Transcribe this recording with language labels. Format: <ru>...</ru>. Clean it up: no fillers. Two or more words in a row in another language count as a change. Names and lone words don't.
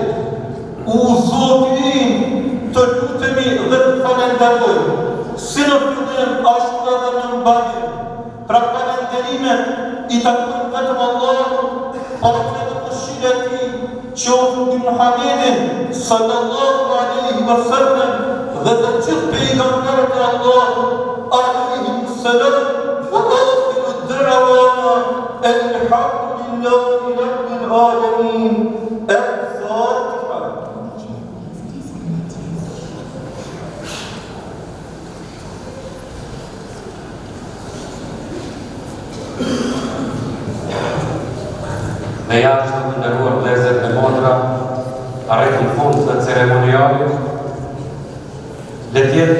<sq>U Zoti të lutemi dhe të falenderojmë, si në fillim ashtu edhe në mbarje. Pra falenderimet i takojnë vetëm Allahut, paqja dhe mëshira e Tij qoftë mbi Muhamedin</sq> <ar>صلى الله عليه وسلم</ar> <sq>dhe të gjithë pejgamberët e Allahut</sq> <ar>عليه السلام. وآخر دعوانا الحمد لله رب العالمين.</ar> <sq>El-Fatiha. Në jashtë të ndërruar vëllezër dhe motra, arrit në fund të ceremonialit, le të jetë</sq>